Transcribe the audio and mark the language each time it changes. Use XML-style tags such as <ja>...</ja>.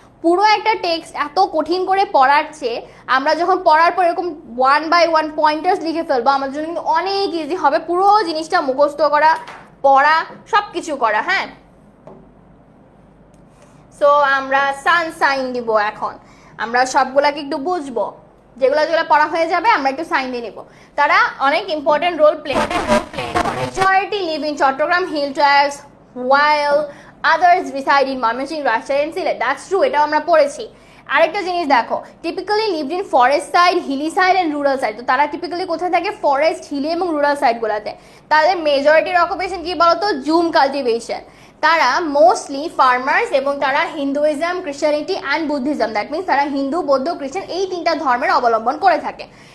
<bn>পুরো একটা টেক্সট এত কঠিন করে পড়ার চেয়ে আমরা যখন পড়ার পর এরকম 1 by 1 পয়েন্টার্স লিখে ফেলবো, আমাদের জন্য কিন্তু অনেক ইজি হবে পুরো জিনিসটা মুখস্থ করা, পড়া, সব কিছু করা। হ্যাঁ, সো আমরা সাইন দিব। এখন আমরা সবগুলাকে একটু বুঝবো, যেগুলো যেগুলো পড়া হয়ে যাবে আমরা একটু সাইন দিয়ে নিব। তারা অনেক ইম্পর্টেন্ট রোল প্লে করে।</bn> <en>Majority live in Chattogram hill tracts while others reside in Mymensingh, Rajshahi and Sylhet. That's true,</en> <bn>এটাও আমরা পড়েছি। আরেকটা জিনিস দেখো,</bn> <en>Typically lived in forest side, hilly side and rural side.</en> <bn>তো তারা টিপিক্যালি কোথায় থাকে? ফরেস্ট, হিলি এবং রুরাল সাইডগুলোতে। তাদের মেজরিটির অকুপেশন কি বলতো? Zoom cultivation. তারা মোস্টলি ফার্মার্স এবং তারা Hinduism, Christianity and Buddhism, that means তারা হিন্দু, বৌদ্ধ, খ্রিস্টান এই তিনটা ধর্মের অবলম্বন করে থাকে।</bn>